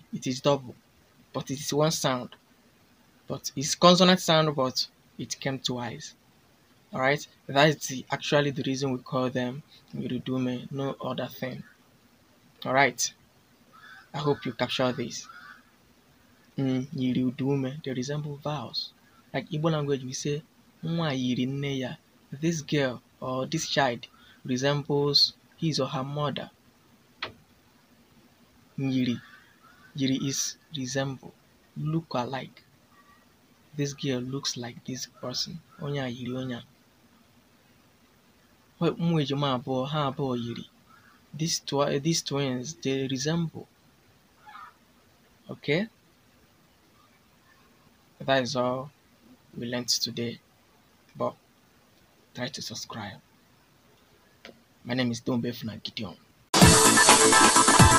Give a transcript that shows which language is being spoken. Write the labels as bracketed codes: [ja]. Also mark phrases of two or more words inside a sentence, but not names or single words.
[en] It is double, but it is one sound. But it's consonant sound, but it came twice. All right, that is actually the reason we call them Myiriụdaume. No other thing. All right. I hope you capture this. Myiriụdaume, they resemble vowels. Like Igbo language, we say [ig] nwa yiri nne ya. [en] This girl or this child resembles his or her mother. Yiri, yiri is resemble, look alike. This girl looks like this person. [ig] Onye a yiri onye a. Ụmụ ejima abụọ ha abụọ yiri. [en] These twins, they resemble. Okay, that is all we learned today. But try to subscribe. My name is Dombe Gideon.